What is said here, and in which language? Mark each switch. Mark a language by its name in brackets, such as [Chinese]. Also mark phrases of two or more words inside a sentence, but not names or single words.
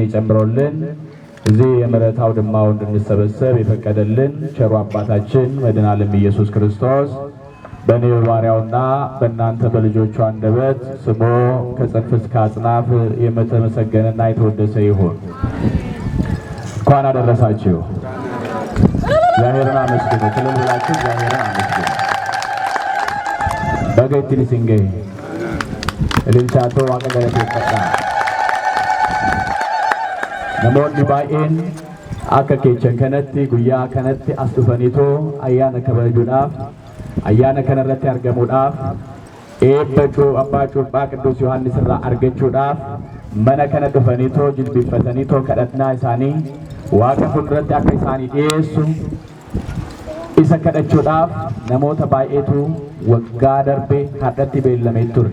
[Amharic] ጨምሮልን እዚህ የምሕረት አውድማው እንድንሰበሰብ የፈቀደልን ቸሩ አባታችን መድኃኔ ዓለም ኢየሱስ ክርስቶስ በእኔ ባሪያውና በእናንተ በልጆቹ አንደበት ስሙ ከጽንፍ እስከ አጽናፍ የተመሰገነና የተወደሰ ይሁን። እንኳን አደረሳችሁ። እግዚአብሔርን አመስግኑ። ትልል ብላችሁ እግዚአብሔርን አመስግኑ። በገይትሊ ሲንገ እልልቻቶ ዋቀገለቴ ይፈጣ [Oromo] namoonni baay'een akka keechan kanatti guyyaa kanatti as dhufaniitoo ayyaana kabajuudhaaf ayyaana kanarratti argamuudhaaf eebba abbaa cuuphaa Qidduus Yohaannis irraa argachuudhaaf mana kana dhufaniitoo jilbifataniitoo kadhannaa isaanii Waaqa fuulduratti akka isaanii dhiyeessu isa kadhachuudhaaf namoota baay'eetu waggaa darbee hadhatti beellamee ture.